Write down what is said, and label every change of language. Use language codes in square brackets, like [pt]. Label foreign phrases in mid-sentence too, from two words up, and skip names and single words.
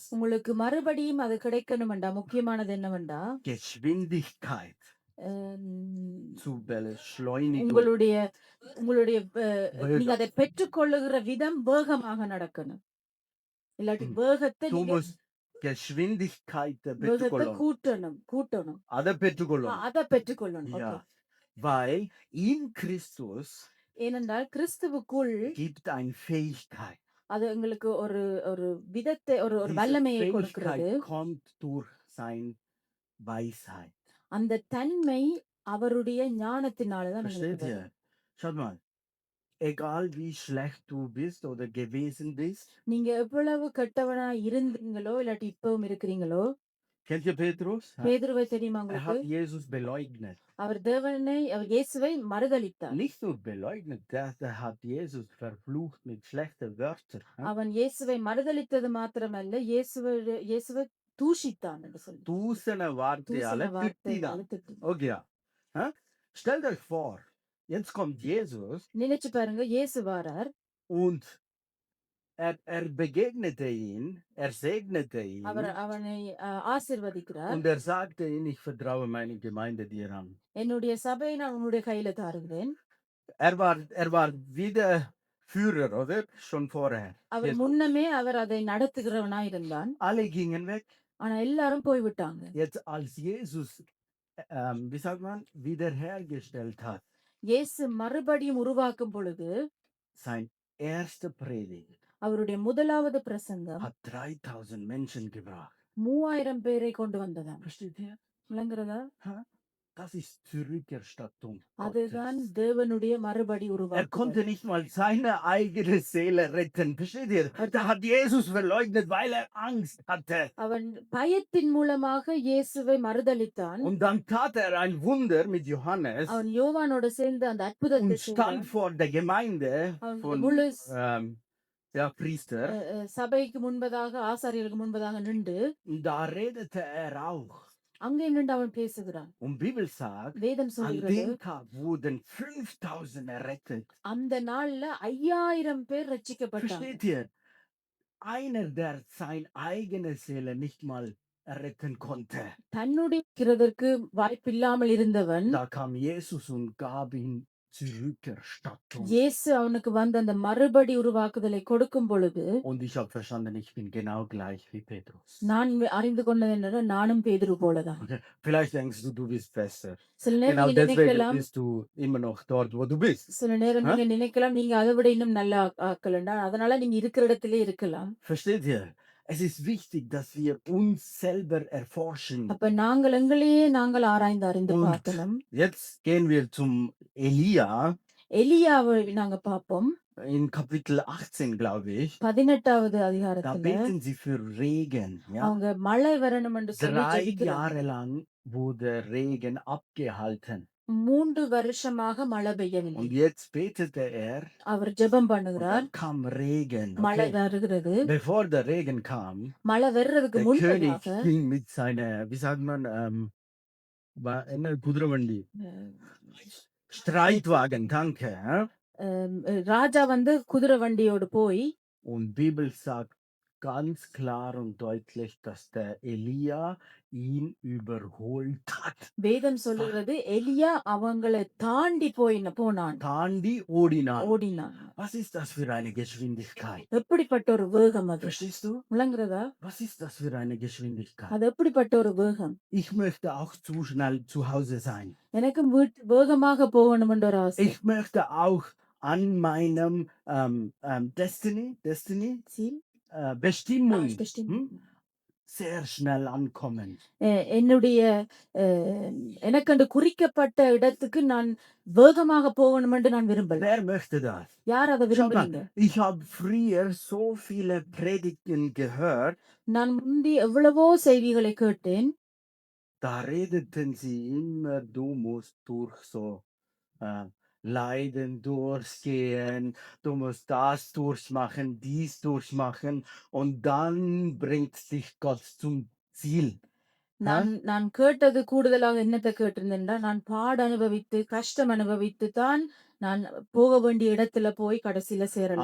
[ta] உங்களுக்கு மறுபடியும் அது கிடைக்கணுமெண்டா முக்கியமானது என்னவெண்டா, [de] Geschwindigkeit zu beschleunigen. [ta] உங்களுடைய உங்களுடைய [de] Wege. [ta] நீங்க அதை பெற்றுக்கொள்ளுகிற விதம் வேகமாக நடக்கணும். இல்லாட்டி வேகத்தை [de] Du [ta] நீங்க [de] musst Geschwindigkeit [ta] வேகத்தை பெற்றுக்கொள்ளணும். கூட்டணும். அதை பெற்றுக்கொள்ளணும். அதை பெற்றுக்கொள்ளணும். [de] Ja, Okay. weil in Christus [ta] ஏனென்றால் கிறிஸ்துவுக்குள் [de] gibt eine Fähigkeit. [ta] அது எங்களுக்கு ஒரு ஒரு விதத்தை ஒரு [de] Diese [ta] வல்லமையை கொடுக்கிறது. [de] Fähigkeit kommt durch seine Weisheit. [ta] அந்த தன்மை அவருடைய ஞானத்தினாலதான் [de] Versteht [ta] எங்களுக்கு [de] ihr? [ta] வரும். [de] Schaut mal, egal wie schlecht du bist oder gewesen bist, [ta] நீங்க எவ்வளவு கெட்டவனா இருந்தீங்களோ இல்லாட்டி இப்பவும் இருக்கிறீங்களோ, [de] kennt ihr Petrus? [ta] பேதுருவை தெரியுமா [de] Er [ta] உங்களுக்கு? [de] hat Jesus beleugnet. [ta] அவர் இயேசுவை மறுதலித்தார். [de] Nicht nur beleugnet, der hat Jesus verflucht mit schlechten Wörtern. [ta] அவன் இயேசுவை மறுதலித்தது மாத்திரமல்ல, இயேசுவை தூஷித்தான் என்று சொல்லி. தூசண வார்த்தையால தூசண திட்டினான். வார்த்தையால திட்டினான். [de] Okay. Stellt euch vor, jetzt kommt Jesus [ta] நினைச்சு பாருங்க, இயேசு வாரார். [de] und begegnete ihn, er segnete [ta] அவர் [de] ihn [ta] அவனை ஆசீர்வதிக்கிறார். [de] und er sagte ihm, ich vertraue meine Gemeinde dir an. [ta] என்னுடைய சபையை நான் உன்னுடைய கையில தாருகிறேன். [de] Er war wieder Führer, oder? Schon vorher. [ta] அவர் [de] Jesus. [ta] முன்னமே அவர் அதை நடத்துகிறவனா இருந்தான். [de] Alle gingen weg. [ta] ஆனா எல்லாரும் போய்விட்டாங்க. [de] Jetzt als Jesus, wie sagt man, wiederhergestellt hat, [ta] இயேசு மறுபடியும் உருவாக்கும் பொழுது [de] sein erster Predigt [ta] அவருடைய முதலாவது பிரசங்கம் [de] hat 3000 Menschen gebracht. [ta] 3000 பேரை கொண்டு வந்ததாம். [de] Versteht ihr? [ta] விளங்குறதா? [de] Das ist Zurückerstattung [ta] அதுதான் [de] Gottes. [ta] தேவனுடைய மறுபடி [de] Er [ta] உருவாக்குதல். [de] konnte nicht mal seine eigene Seele retten. Versteht ihr? Da hat Jesus verleugnet, weil er Angst hatte. [ta] அவன் பயத்தின் மூலமாக இயேசுவை மறுதலித்தான். [de] Und dann tat er ein Wunder mit Johannes [ta] அவன் யோவானோட சேர்ந்து அந்த அற்புதத்தை [de] und stand [ta] செய்தான். [de] vor der Gemeinde [ta] அவன் [de] von [ta] முழு [de] Priester. [ta] சபைக்கு முன்பதாக ஆசாரியருக்கு முன்பதாக நின்று [de] Und da redete er auch. [ta] அங்கே நின்று அவன் பேசுகிறான். [de] Und Bibel sagt, [ta] வேதம் [de] an [ta] சொல்கிறது [de] dem Tag wurden 5000 errettet. [ta] அந்த நாள்ல 5000 பேர் ரட்சிக்கப்பட்டாங்க. [de] Versteht ihr? Einer, der seine eigene Seele nicht mal retten konnte. [ta] தன்னுடைய இருக்கிறதற்கு வாய்ப்பில்லாமல் இருந்தவன் [de] Da kam Jesus und gab ihm Zurückerstattung. [ta] இயேசு அவனுக்கு வந்து அந்த மறுபடி உருவாக்குதலை கொடுக்கும் பொழுது [de] Und ich habe verstanden, ich bin genau gleich wie Petrus. [ta] நான் அறிந்து கொண்டது என்னன்னா நானும் பேதுரு போலதான். [de] Vielleicht denkst du, du bist besser. [ta] சில நேரம் [de] Genau [ta] நீங்க [de] deswegen [ta] நினைக்கலாம் [de] bist du immer noch dort, wo du bist. [ta] சில நேரம் நீங்க நினைக்கலாம் நீங்க அதை விட இன்னும் நல்லா ஆக்கலண்டா, அதனால நீங்க இருக்கிற இடத்திலே இருக்கலாம். [de] Versteht ihr? Es ist wichtig, dass wir uns selber erforschen. [ta] அப்ப நாங்கள் எங்களையே நாங்கள் ஆராய்ந்து அறிந்து [de] Und [ta] பார்க்கணும். [de] jetzt gehen wir zum Elia [ta] எலியாவை நாங்க பார்ப்போம். [de] in Kapitel 18, glaube ich. [ta] 18வது [de] Da [ta] அதிகாரத்துல [de] beten sie für Regen. Ja? [ta] அவங்க மழை வரணும் என்று சொல்லி [de] 3 [ta] ஜெபிக்கிறாங்க. [de] Jahre lang wurde Regen abgehalten. [ta] 3 வருஷமாக மழை பெய்யவில்லை. [de] Und jetzt betete er. [ta] அவர் ஜெபம் [de] Und [ta] பண்ணுகிறார். [de] dann kam Regen. [ta] மழை Okay. வருகிறது. [de] Bevor der Regen kam, [ta] மழை வர்றதுக்கு [de] der König [ta] முன்பதாக [de] ging mit seiner, wie sagt man, Kudravandi, Streitwagen, danke. [ta] ராஜா வந்து குதிரை வண்டியோடு போய் [de] Und Bibel sagt ganz klar und deutlich, dass der Elia ihn überholt hat. [ta] வேதம் சொல்லுகிறது எலியா அவங்களை தாண்டி போனான். தாண்டி ஓடினா. ஓடினான். [de] Was ist das für eine Geschwindigkeit? [ta] எப்படிப்பட்ட ஒரு வேகம் அது? [de] Verstehst du? [ta] விளங்குறதா? [de] Was ist das für eine Geschwindigkeit? [ta] அது எப்படிப்பட்ட ஒரு வேகம்? [de] Ich möchte auch zu schnell zu Hause sein. [ta] எனக்கு வேகமாக போகணும் என்ற ஒரு ஆசை. [de] Ich möchte auch an meinem Destiny, Ziel? Bestimmung bestimmt. sehr schnell ankommen. [ta] என்னுடைய எனக்கென்று குறிக்கப்பட்ட இடத்துக்கு நான் வேகமாக போகணும் என்று நான் விரும்பல. [de] Wer möchte das? [ta] யார் அதை [de] Schau [ta] விரும்புறீங்க? [de] mal, ich habe früher so viele Predigten gehört, [ta] நான் முந்தி எவ்வளவோ செய்திகளை கேட்டேன். [de] da redeten sie immer, du musst durch so Leiden durchgehen, du musst das durchmachen, dies durchmachen und dann bringt dich Gott zum Ziel. [ta] நான் கேட்டது கூடுதலாக என்னத்தை கேட்டிருந்தேன்டா, நான் பாட அனுபவித்து கஷ்டம் அனுபவித்து தான் நான் போக வேண்டிய இடத்துல போய் கடைசியில சேரலாம்.